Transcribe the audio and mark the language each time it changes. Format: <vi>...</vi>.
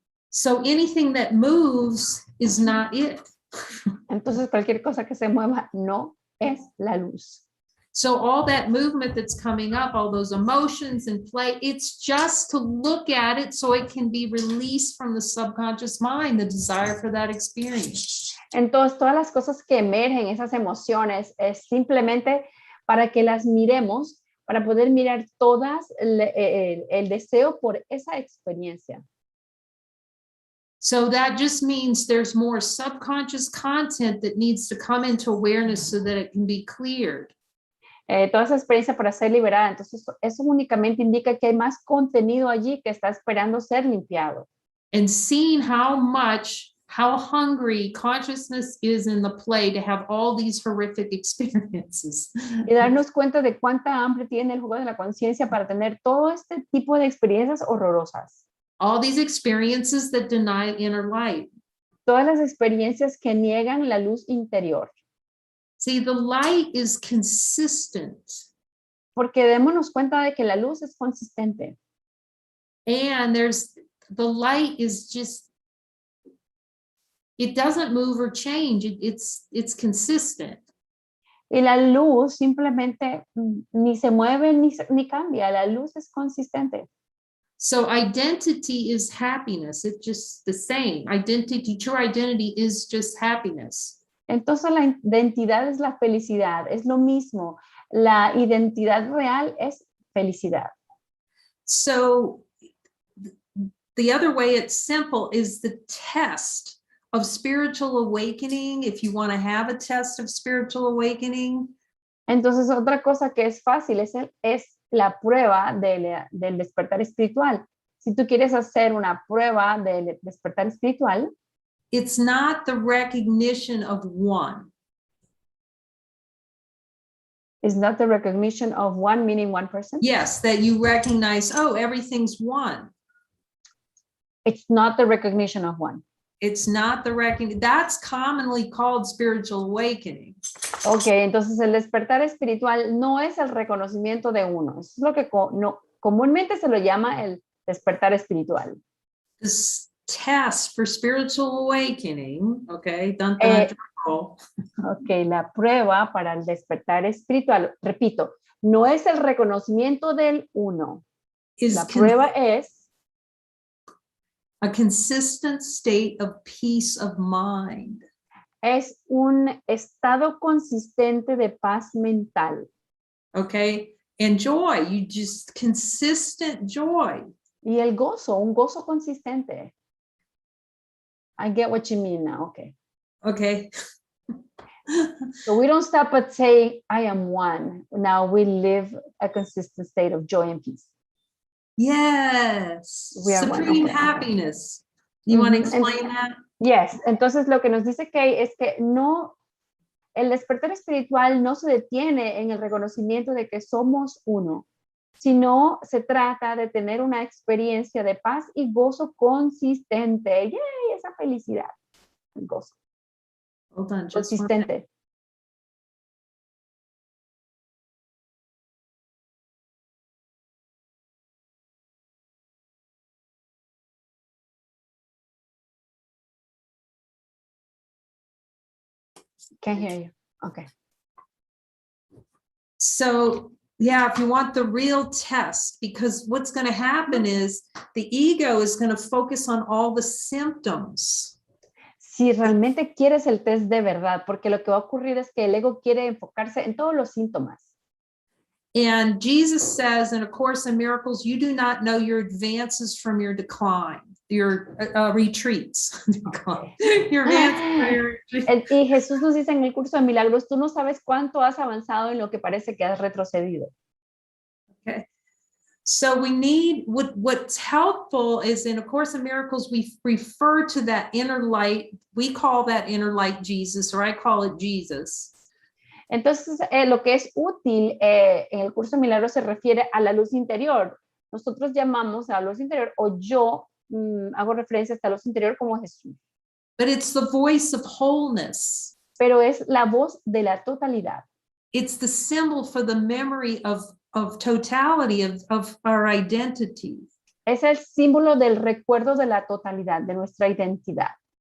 <en>So anything that moves is not it.</en> <es>Entonces cualquier cosa que se mueva no es la luz.</es> <en>So all that movement that's coming up, all those emotions and play, it's just to look at it so it can be released from the subconscious mind, the desire for that experience.</en> <es>Entonces todas las cosas que emergen, esas emociones, es simplemente para que las miremos, para poder mirar todas el deseo por esa experiencia.</es> <en>So that just means there's more subconscious content that needs to come into awareness so that it can be cleared.</en> <es>Toda esa experiencia para ser liberada. Entonces, eso únicamente indica que hay más contenido allí que está esperando ser limpiado.</es> <en>And seeing how hungry consciousness is in the play to have all these horrific experiences.</en> <es>Y darnos cuenta de cuánta hambre tiene el juego de la conciencia para tener todo este tipo de experiencias horrorosas.</es> <en>All these experiences that deny inner light.</en> <es>Todas las experiencias que niegan la luz interior.</es> <en>See, the light is consistent.</en> <es>Porque démonos cuenta de que la luz es consistente.</es> <en>And the light is just, it doesn't move or change. It's consistent.</en> <es>Y la luz simplemente ni se mueve ni cambia. La luz es consistente.</es> <en>So identity is happiness. It's just the same. True identity is just happiness.</en> <es>Entonces la identidad es la felicidad, es lo mismo. La identidad real es felicidad.</es> <en>So the other way it's simple is the test of spiritual awakening. If you want to have a test of spiritual awakening.</en> <es>Entonces otra cosa que es fácil es la prueba del despertar espiritual. Si tú quieres hacer una prueba del despertar espiritual,</es> <en>it's not the recognition of one. Is not the recognition of one, meaning one person? Yes, that you recognize, oh, everything's one. It's not the recognition of one. It's not the recognition. That's commonly called spiritual awakening.</en> <es>Okay, entonces el despertar espiritual no es el reconocimiento de uno. Eso es lo que comúnmente se lo llama el despertar espiritual.</es> <en>This test for spiritual awakening, okay,</en> <es>Ok, la prueba para el despertar espiritual, repito, no es el reconocimiento del uno. La prueba es</es> <en>a consistent state of peace of mind.</en> <es>Es un estado consistente de paz mental.</es> <en>Okay, and joy, you just consistent joy.</en> <es>Y el gozo, un gozo consistente.</es> <en>I get what you mean now, okay. Okay. So we don't stop at saying, I am one. Now we live a consistent state of joy and peace. Yes. We are supreme one. Okay. happiness. You want to explain that? Yes.</en> <es>Entonces lo que nos dice Kay es que no, el despertar espiritual no se detiene en el reconocimiento de que somos uno, sino se trata de tener una experiencia de paz y gozo consistente. ¡Yay! Esa felicidad. El gozo.</es> <en>Hold on, just</en> <es>consistente.</es> <en>Can't hear you. Okay. So Yeah, if you want the real test, because what's going to happen is the ego is going to focus on all the symptoms.</en> <es>Si realmente quieres el test de verdad, porque lo que va a ocurrir es que el ego quiere enfocarse en todos los síntomas.</es> <en>And Jesus says in A Course in Miracles, you do not know your advances from your decline, your retreats. Your advances from your retreats.</en> <es>Y Jesús nos dice en el curso de milagros, tú no sabes cuánto has avanzado en lo que parece que has retrocedido.</es> <en>Okay. So we need, what's helpful is in A Course in Miracles, we refer to that inner light. We call that inner light Jesus, or I call it Jesus.</en> <es>Entonces, lo que es útil en el curso de milagros se refiere a la luz interior. Nosotros llamamos a la luz interior, o yo hago referencia a esta luz interior como Jesús.</es> <en>But it's the voice of wholeness.</en> <es>Pero es la voz de la totalidad.</es> <en>It's the symbol for the memory of totality of our identity.</en> <es>Es el símbolo del recuerdo de la totalidad, de nuestra identidad.</es>